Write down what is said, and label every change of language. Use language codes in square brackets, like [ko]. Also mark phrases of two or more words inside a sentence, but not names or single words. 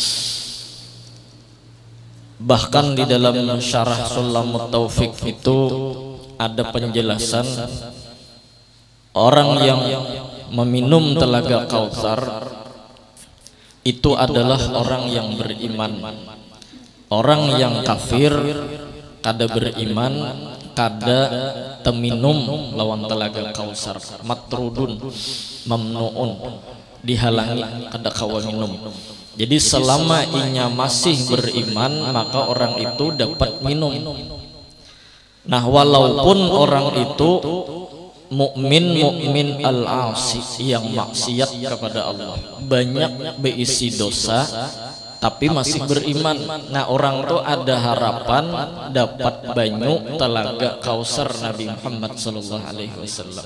[id] Bahkan di dalam Syarah Salamut Taufiq itu ada penjelasan orang yang meminum telaga Kautsar itu adalah orang yang beriman. [bjn] Orang yang kafir kada beriman kada teminum lawan telaga Kautsar, [ar] matrudun mamnuun, [bjn] dihalangi kada kawa minum. Jadi selama inya masih beriman maka orang itu dapat minum. [id] Nah, walaupun orang itu [ar] mukmin al-asi [id] yang maksiat kepada Allah, banyak berisi dosa tapi masih beriman. [bjn] Nah, orang tuh ada harapan dapat banyu telaga Kautsar Nabi Muhammad [ar] sallallahu alaihi wasallam.